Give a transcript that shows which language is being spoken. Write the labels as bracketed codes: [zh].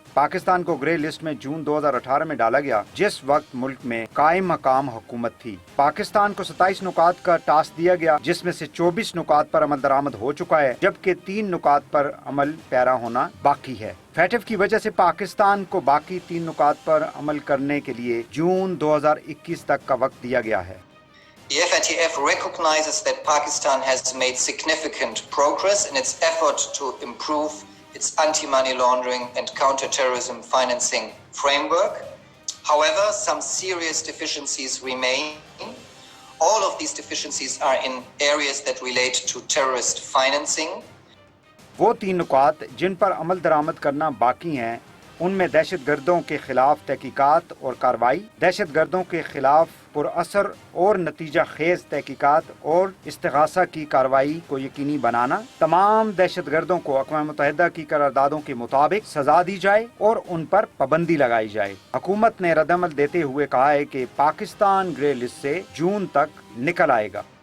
[ur] پاکستان کو grey list میں جون 2018 میں ڈالا گیا، جس وقت ملک میں قائم مقام حکومت تھی۔ پاکستان کو 27 نکات کا ٹاسک دیا گیا، جس میں سے 24 نکات پر عمل درآمد ہو چکا ہے، جبکہ 3 نکات پر عمل پیرا ہونا باقی ہے۔ فیٹف کی وجہ سے پاکستان کو باقی 3 نکات پر عمل کرنے کے لیے جون 2021 تک کا وقت دیا گیا ہے۔ [en] The FATF recognizes that Pakistan has made significant progress in its effort to improve its anti-money laundering and counter-terrorism financing framework. However, some serious deficiencies remain. All of these deficiencies are in areas that relate to terrorist financing. [ur] وہ 3 نکات جن پر عمل درآمد کرنا باقی ہیں، ان میں دہشت گردوں کے خلاف تحقیقات اور کارروائی، دہشت گردوں کے خلاف پر اثر اور نتیجہ خیز تحقیقات اور استغاثہ کی کارروائی کو یقینی بنانا، تمام دہشت گردوں کو اقوام متحدہ کی قراردادوں کے مطابق سزا دی جائے اور ان پر پابندی لگائی جائے۔ حکومت نے رد عمل دیتے ہوئے کہا ہے کہ پاکستان گرے لسٹ سے جون تک نکل آئے گا۔